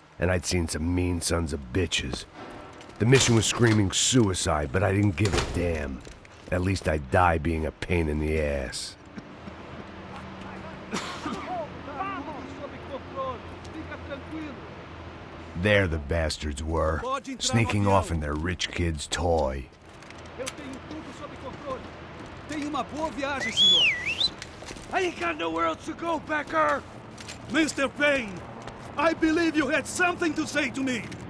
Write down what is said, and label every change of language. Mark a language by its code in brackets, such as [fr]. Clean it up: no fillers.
[en] And I'd seen some mean sons of bitches. The mission was screaming suicide, but I didn't give a damn. At least I'd die being a pain in the ass. There the bastards were, sneaking off in their rich kid's toy. [pt] Eu tenho tudo sob controle. Tenha uma boa viagem, senhor. [en] I ain't got nowhere else to go, Becker! Mr. Payne, I believe you had something to say to me.